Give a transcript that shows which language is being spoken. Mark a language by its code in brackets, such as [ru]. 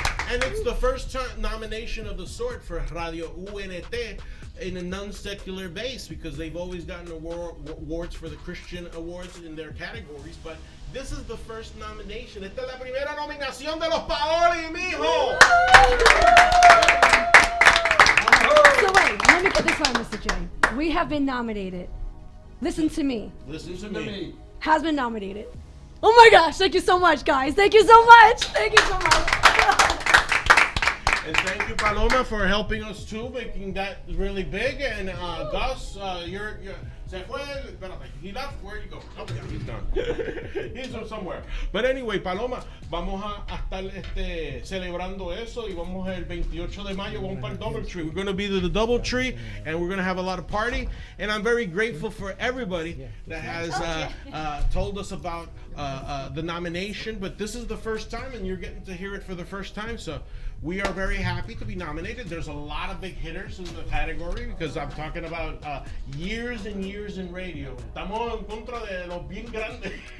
[en] And it's the first nomination of the sort for Radio UNT in a non-secular base, because they've always gotten awards for the Christian awards in their categories, but this is the first nomination. [es] Esta es la primera nominación de los Paoli, mijo! [en] So wait, let me get this right, Mr. J. We have been nominated. Listen to me. Listen to me. Has been nominated. Oh my gosh, thank you so much, guys. Thank you so much. Thank you so much. And thank you, Paloma, for helping us too, making that really big. And Gus, you're [es] se fue. Espérate, [en] he left. Where'd you go? Okay, he's done. He's somewhere. But anyway, [es] Paloma, vamos a estar celebrando eso, y vamos el 28 de mayo, vamos para el Doubletree. [en] We're going to be to the Doubletree, and we're going to have a lot of party. And I'm very grateful for everybody that has told us about the nomination. But this is the first time, and you're getting to hear it for the first time. So we are very happy to be nominated. There's a lot of big hitters in the category, because I'm talking about years and years in radio. [es] Estamos en contra de los bien grandes.